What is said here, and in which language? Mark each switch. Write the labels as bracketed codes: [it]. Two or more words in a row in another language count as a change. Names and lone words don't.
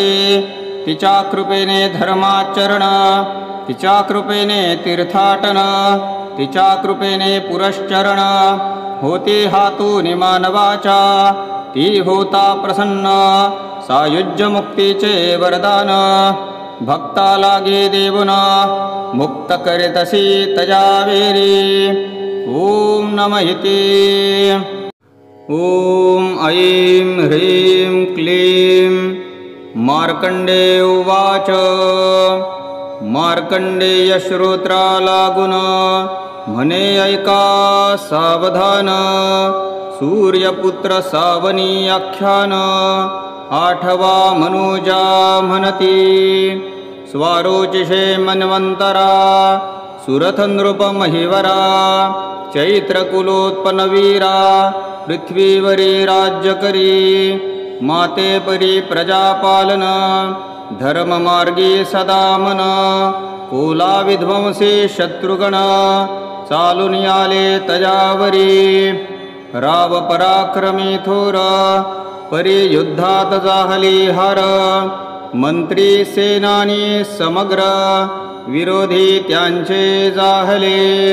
[mr] तिच्या कृपेने धर्माचरण, तिच्या कृपेने तीर्थाटन, तिच्या कृपेने पुरश्चरण, होते हातून मानवाचा. ती होता प्रसन्न सायुज्य मुक्तीचे वरदान. भक्ता लागे देवुन मुक्त करीतसी तजावेरी. [sa] ओम नमः इति. ओम ऐं ह्रीं क्लीं मार्कंडेय उवाच. [mr] मार्कंडेय श्रोत्रा लागून म्हणे ऐका सावधान. सूर्यपुत्र सावनी आख्यान, आठवा मनुजा म्हणती. स्वारोचिषे मन्वंतरा, सुरथ नृप महिवरा, चैत्रकुलोत्पन्नवीरा, पृथ्वीवरी राज्य करी. माते परी प्रजापालन, धर्ममार्गी सदा मन. कोला विध्वंसी शत्रुगण, चालून आले तजावरी. राव पराक्रमी थोर, परी युद्धात जाहली हार. मंत्री सेनानी समग्र, विरोधी त्यांचे जाहले.